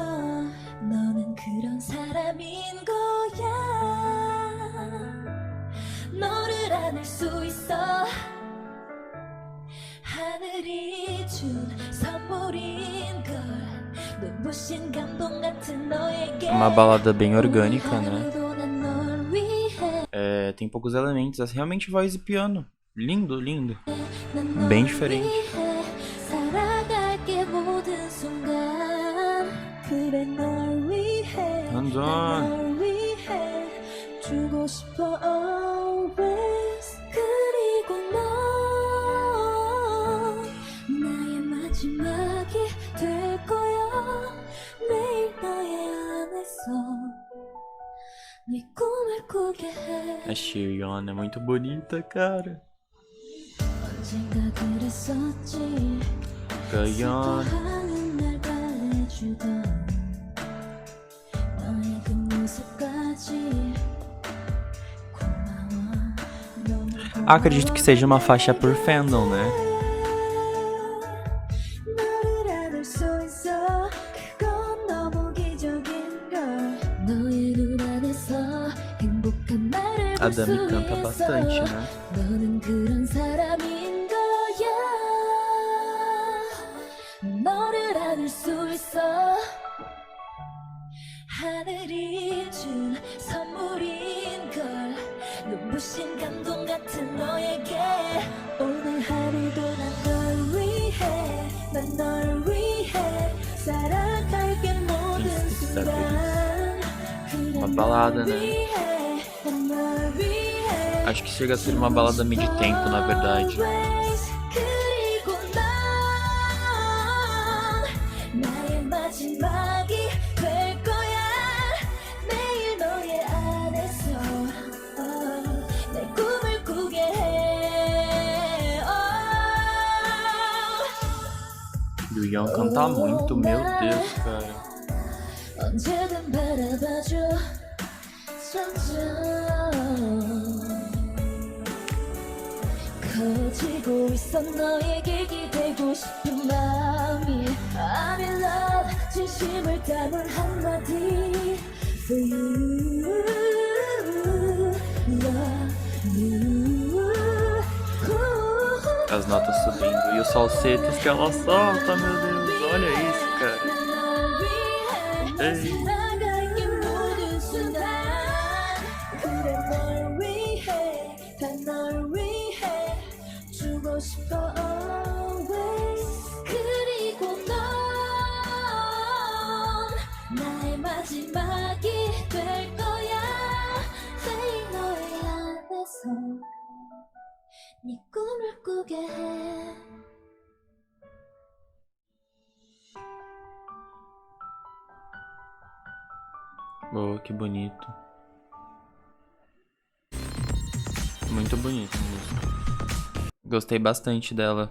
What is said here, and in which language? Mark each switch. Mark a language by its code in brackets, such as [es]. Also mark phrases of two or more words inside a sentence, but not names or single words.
[ko] 너는 그런 사람인 거야. 너를 안을 수 있어. 하늘이 준 선물인 걸. 눈부신 감동 같은 너에게. [pt] Uma balada bem orgânica, né? [ko] 하루도 난 널 위해. [pt] É, tem poucos elementos, é realmente voz e piano. Lindo, lindo. [ko] 난 널 [pt] Bem diferente. [ko] 위해 살아갈게 모든 순간. 그래 널 위해. 완전. 널 위해 주고 싶어 always. 그리고 넌 나의 마지막이 될 거야. 매일 너의 안에서 네 꿈을 꾸게 해. [pt] A Xion é muito bonita, cara. [ko] 언젠가 그랬었지. [pt] Gayon. [ko] 슬퍼하는 날 달래주던 너의 그 모습까지 고마워. 너무 [pt] Acredito que seja uma faixa por fandom, né? [ko] 너를 안을 수 있어. 그건 너무 기적인 걸. 너의 눈 안에서 행복한 나를 [pt] A [ko] 볼 수 [pt] Dami canta [ko] 있어. [pt] bastante, né? [ko] 너는 그런 사람인 거야. 너를 안을 수 있어. 하늘이 준 선물인 걸. 눈부신 감동 같은 너에게. 오늘 하루도 난 널 위해. 난 널 위해 살아갈게 모든 순간. 그래 [pt] Uma balada, [ko] 널 [pt] né? [ko] 위해. 난 널 위해 [pt] Acho que chega a ser uma balada mid-tempo, na verdade. [ko] 그리고 넌 나의 마지막이 될 거야. 매일 너의 안에서 내 꿈을 꾸게 해. [pt] Yuyeon canta muito, meu Deus, cara. [ko] 언제든 바라봐줘 점점 커지고 있어. 너에게 기대고 싶은 마음이 [en] I'm in love. [ko] 진심을 담은 한마디 [en] For you, love you. [pt] As notas subindo e os falsetes que ela solta, meu Deus. Olha isso, cara. Ei. [ko] 살아갈게 모든 순간. 그래 널 위해 다 널 위해 주고 싶어 always. 그리고 넌 나의 마지막이 될 거야. 매일 너의 안에서 네 꿈을 꾸게 해. [pt] Oh, que bonito. Muito bonito a música. Gostei bastante dela.